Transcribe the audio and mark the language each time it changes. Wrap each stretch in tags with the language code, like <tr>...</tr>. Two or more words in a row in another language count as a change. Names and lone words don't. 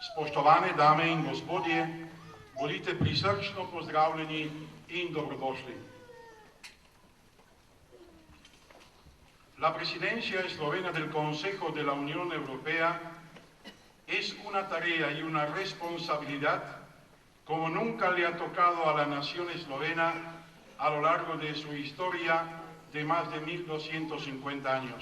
<sl>Poštovane dame in gospodje, bodite prisrčno pozdravljeni in dobrodošli.</sl> <es>La presidencia eslovena del Consejo de la Unión Europea es una tarea y una responsabilidad como nunca le ha tocado a la nación eslovena a lo largo de su historia de más de 1250 años.</es>